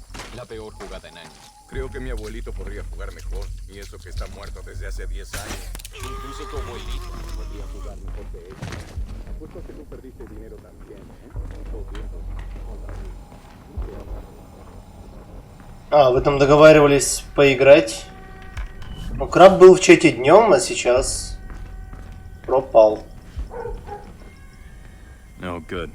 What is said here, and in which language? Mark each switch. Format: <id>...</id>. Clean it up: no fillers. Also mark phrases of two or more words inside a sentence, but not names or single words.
<es>La peor jugada en años. Creo que mi abuelito podría jugar mejor. Y eso que está muerto desde hace 10 años. Incluso tu abuelito podría jugar mejor que él. Apuesto que tú perdiste dinero también, ¿eh?</es> <ru>А, вы там договаривались поиграть? Ну, краб был в чате днем, а сейчас пропал.</ru> <en>No good.</en>